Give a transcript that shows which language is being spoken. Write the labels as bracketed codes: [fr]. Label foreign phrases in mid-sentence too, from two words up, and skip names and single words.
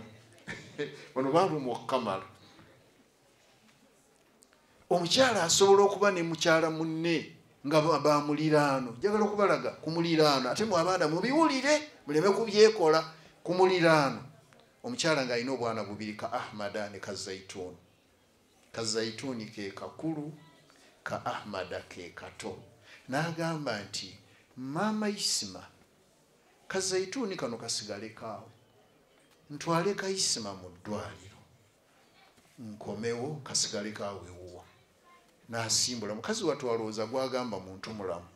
[lg] Bano baalumwa okukamala. Omukyala asobola okuba ne mukyala munne nga bamuliraano. Njagala okubalaga ku muliraano ate mu abaana mubiwulire muleme kubyekola ku muliraano. Omukyala ng'alina obwana bubiri ka Ahmada ne ka Zaituni. Ka Zaituni ke kakulu, ka Ahmada ke kato. N'agamba nti maama Isima ka Zaituni kano kasigale kaawo. Ntwale ka Isima mu ddwaliro. Nkomewo kasigale kaawo ewuwa. N'asimbula mukazi watwalooza gwagamba muntu mulamu.